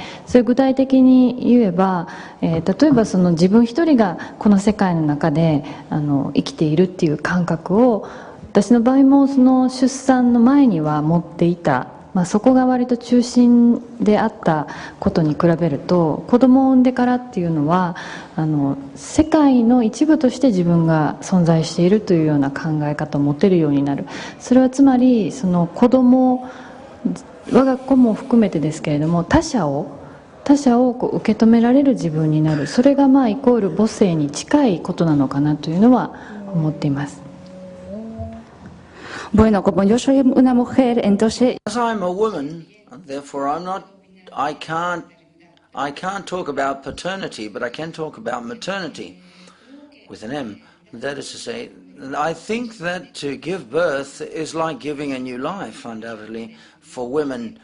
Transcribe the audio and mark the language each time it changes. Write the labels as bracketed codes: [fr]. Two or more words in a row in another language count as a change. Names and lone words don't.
[ja] それ具体的に言えば、例えば自分一人がこの世界の中で生きているっていう感覚を、私の場合もその出産の前には持っていた、そこが割と中心であったことに比べると、子供を産んでからっていうのは世界の一部として自分が存在しているというような考え方を持てるようになる。それはつまりその子供、我が子も含めてですけれども、他者をこう受け止められる自分になる。それがイコール母性に近いことなのかなというのは思っています。 [es] Bueno, como yo soy una mujer, entonces. [en] As I'm a woman, therefore I can't talk about paternity, but I can talk about maternity with an M. That is to say, I think that to give birth is like giving a new life, undoubtedly, for women.